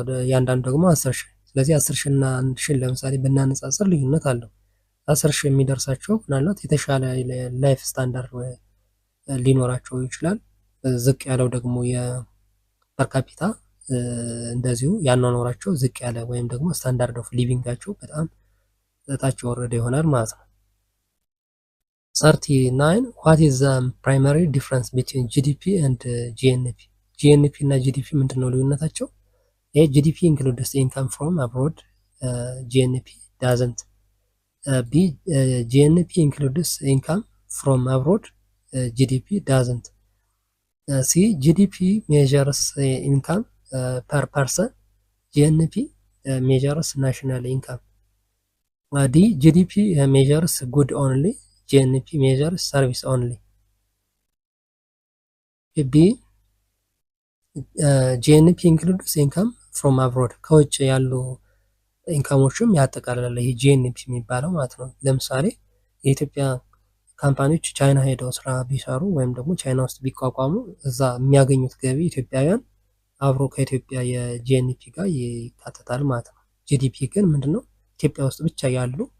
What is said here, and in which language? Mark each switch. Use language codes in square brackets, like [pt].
[am] የአንዳንዱ ደግሞ 10,000። ስለዚህ 10,000 እና 1,000 ለምሳሌ ብናነጻጽር ልዩነት አለው። 10,000 የሚደርሳቸው ምናልባት የተሻለ ላይፍ ስታንዳርድ ሊኖራቸው ይችላል። ዝቅ ያለው ደግሞ የፐርካፒታ እንደዚሁ ያኗኗራቸው ዝቅ ያለ ወይም ደግሞ ስታንዳርድ ኦፍ ሊቪንጋቸው በጣም እታች የወረደ ይሆናል ማለት ነው። [en] 39 what is the primary difference between GDP and GNP? [am] GNP እና GDP ምንድነው ልዩነታቸው? [en] GDP includes income from abroad, GNP doesn't. B GNP includes income from abroad, GDP doesn't. C GDP measures income per person, GNP measures national income. D GDP measures good only, GNP measures service only. B GNP includes income from abroad, [am] ከውጭ ያሉ ኢንካሞችም ያጠቃልላል ይሄ GNP የሚባለው ማለት ነው። ለምሳሌ የኢትዮጵያ ካምፓኒዎች ቻይና ሄደው ስራ ቢሰሩ ወይም ደግሞ ቻይና ውስጥ ቢቋቋሙ እዛ የሚያገኙት ገቢ ኢትዮጵያውያን አብሮ ከኢትዮጵያ የጂኤንፒ ጋር ይካተታል ማለት ነው። ጂዲፒ ግን ምንድነው ኢትዮጵያ ውስጥ ብቻ ያሉ